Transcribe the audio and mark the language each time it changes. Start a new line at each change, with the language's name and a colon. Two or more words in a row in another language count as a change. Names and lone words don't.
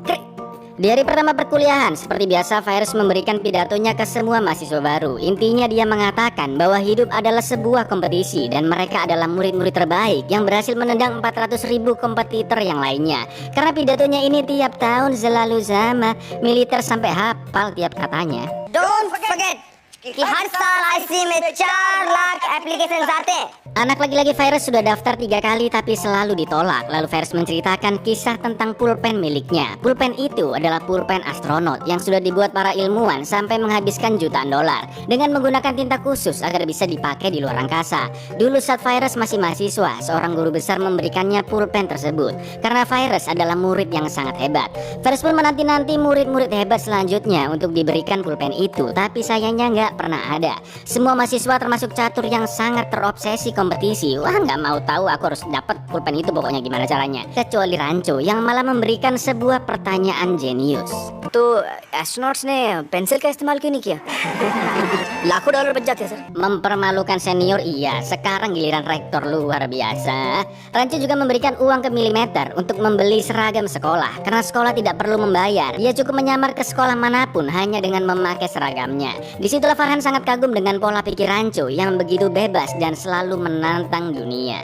Indonesian: Di hari pertama perkuliahan, seperti biasa Virus memberikan pidatonya ke semua mahasiswa baru. Intinya dia mengatakan bahwa hidup adalah sebuah kompetisi dan mereka adalah murid-murid terbaik yang berhasil menendang 400.000 kompetitor yang lainnya. Karena pidatonya ini tiap tahun selalu sama, militer sampai hafal tiap katanya.
English: Don't forget
Hindi: कि हर साल IC में 4 लाख एप्लीकेशंस आते हैं।
Indonesian: Anak laki-laki Virus sudah daftar 3 kali tapi selalu ditolak. Lalu Virus menceritakan kisah tentang pulpen miliknya. Pulpen itu adalah pulpen astronot yang sudah dibuat para ilmuwan sampai menghabiskan jutaan dolar dengan menggunakan tinta khusus agar bisa dipakai di luar angkasa. Dulu saat Virus masih mahasiswa, seorang guru besar memberikannya pulpen tersebut karena Virus adalah murid yang sangat hebat. Virus pun menanti-nanti murid-murid hebat selanjutnya untuk diberikan pulpen itu, tapi sayangnya nggak pernah ada. Semua mahasiswa termasuk catur yang sangat terobsesi kompetisi. Wah, nggak mau tahu, aku harus dapat pulpen itu pokoknya gimana caranya. Kecuali Rancho yang malah memberikan sebuah pertanyaan jenius.
Hindi: तो एस्ट्रोनॉट्स ने पेंसिल का इस्तेमाल क्यों नहीं किया? लाखों डॉलर बच जाते सर।
Indonesian: Mempermalukan senior iya, sekarang giliran rektor, luar biasa. Rancho juga memberikan uang ke Milimeter untuk membeli seragam sekolah karena sekolah tidak perlu membayar. Dia cukup menyamar ke sekolah manapun hanya dengan memakai seragamnya. Disitulah Farhan sangat kagum dengan pola pikir Rancho yang begitu bebas dan selalu menantang dunia.